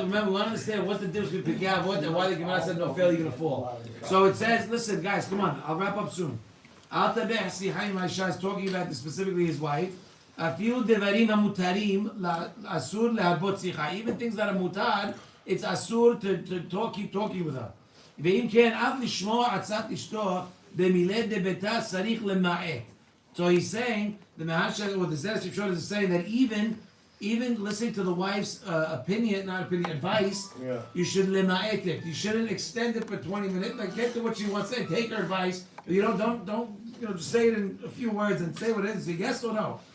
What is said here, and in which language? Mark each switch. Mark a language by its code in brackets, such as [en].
[en] Remember, we want to understand what's the difference between Pekah Avot and why the Gemara said no fail, you're gonna fall. So it says, listen, guys, come on. I'll wrap up soon. [he] Al tabeh sihay ma'isha [en] is talking about specifically his wife. [he] Afilu devarim hamutarim asur lehabot sicha. [en] Even things that are mutar, it's asur to talk, keep talking with her. [he] ואם כן, אף לשמוע עצת אשתו במילא דביתה צריך למעט. [en] So he's saying, the Maharsha, or the Zera Shimshon is saying that even listening to the wife's advice, you should lema'et it. You shouldn't extend it for 20 minutes. Like, get to what she wants to say. Take her advice. You don't just say it in a few words and say what it is. Say yes or no.